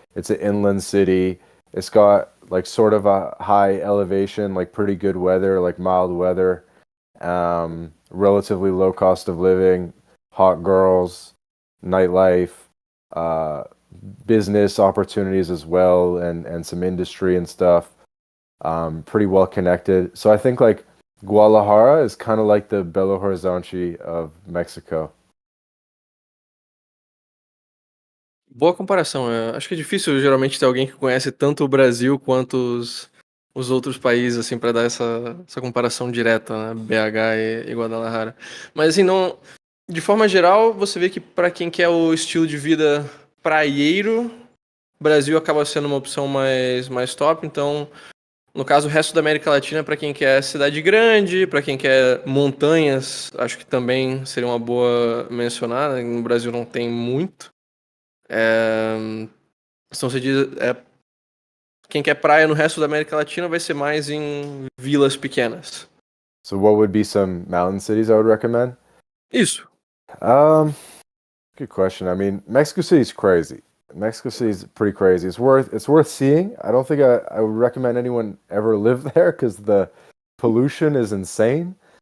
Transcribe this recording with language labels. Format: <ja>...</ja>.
<en>It's an inland city. It's got like sort of a high elevation, like pretty good weather, like mild weather, relatively low cost of living, hot girls, nightlife, uh, business opportunities as well, and some industry and stuff. Pretty well connected. So I think like Guadalajara is kind of like the Belo Horizonte of Mexico.</en> <pt>Boa comparação. Acho que é difícil geralmente ter alguém que conhece tanto o Brasil quanto os outros países, assim, para dar essa comparação direta, né? BH e Guadalajara. Mas assim, não, de forma geral, você vê que para quem quer o estilo de vida praieiro, o Brasil acaba sendo uma opção mais top. Então, no caso, o resto da América Latina, para quem quer cidade grande, para quem quer montanhas, acho que também seria uma boa mencionar, né? No Brasil não tem muito. Então você diz, quem quer praia no resto da América Latina vai ser mais em vilas pequenas.</pt> <en>So what would be some mountain cities I would recommend?</en> <pt>Isso.</pt> <en>Um, Good question. I mean, Mexico City's crazy. Mexico City's pretty crazy. It's worth seeing. I don't think I would recommend anyone ever live there because the pollution is insane.</en>